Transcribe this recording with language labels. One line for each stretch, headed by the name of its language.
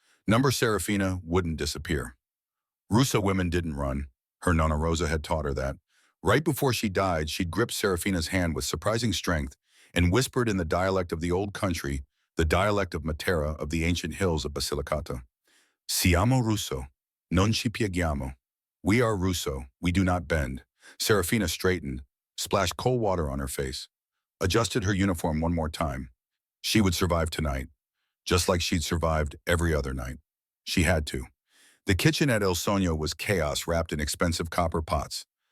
English: Number Serafina wouldn't disappear. Russo women didn't run. Her Nonna Rosa had taught her that. Right before she died, she'd gripped Serafina's hand with surprising strength and whispered in the dialect of the old country, the dialect of Matera of the ancient hills of Basilicata.
Italian: Siamo Russo, non ci pieghiamo.
English: We are Russo, we do not bend. Serafina straightened, splashed cold water on her face, adjusted her uniform one more time. She would survive tonight, just like she'd survived every other night. She had to. The kitchen at El Sonio was chaos wrapped in expensive copper pots.